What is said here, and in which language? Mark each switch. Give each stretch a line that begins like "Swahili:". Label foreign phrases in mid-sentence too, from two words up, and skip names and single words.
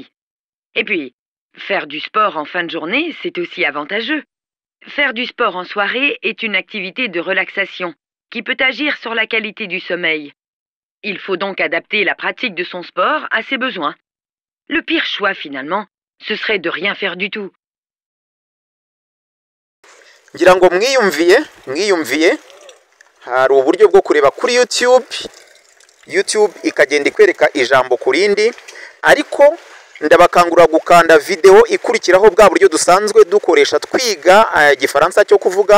French: Et puis, faire du sport en fin de journée, c'est aussi avantageux. Faire du sport en soirée est une activité de relaxation qui peut agir sur la qualité du sommeil. Il faut donc adapter la pratique de son sport à ses besoins. Le pire choix finalement, ce serait de rien faire du tout.
Kinyarwanda: ngira ngo mwiyumviye hari uburyo bwo kureba kuri YouTube ikagenda ikwereka ijambo kurindi, ariko ndabakangura gukanda video ikurikiraho bwa buryo dusanzwe dukoresha twiga igifaransa cyo kuvuga.